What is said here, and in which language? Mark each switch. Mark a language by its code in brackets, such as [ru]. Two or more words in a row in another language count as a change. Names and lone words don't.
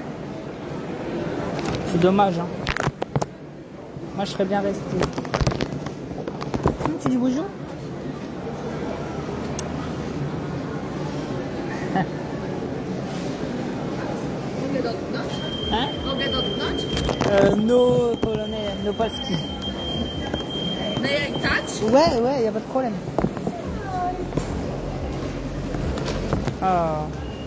[fr] C'est dommage, hein. Moi, je serais bien resté. Tu dis bonjour? Hein? [pl] Mogę dotknąć? [fr] No polonais, no polski. [en] May I touch? [fr] Ouais, y a pas de problème. Oh.